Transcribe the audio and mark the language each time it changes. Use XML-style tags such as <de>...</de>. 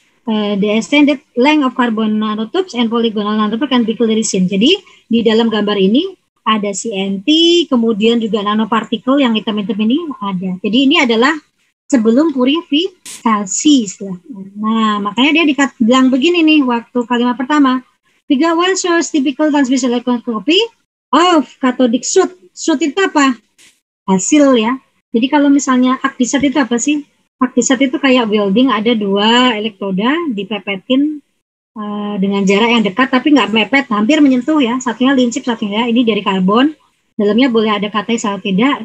<en>The extended length of carbon nanotubes and polygonal nanotubes can be clearly seen.</en> <id>Jadi di dalam gambar ini ada CNT, kemudian juga nanopartikel yang hitam-hitam ini ada. Jadi ini adalah sebelum purifikasi istilahnya. Nah, makanya dia bilang begini nih waktu kalimat pertama.</id> <en>Figure 1 shows typical transmission electroscopy of cathodic soot.</en> <id>Soot itu apa? Hasil ya. Jadi kalau misalnya ArcDesat itu apa sih? ArcDesat itu kayak welding, ada 2 elektroda dipepetin dengan jarak yang dekat tapi nggak mepet, hampir menyentuh ya. Satunya lincip, satunya ini dari karbon. Dalamnya boleh ada katais atau tidak.</id>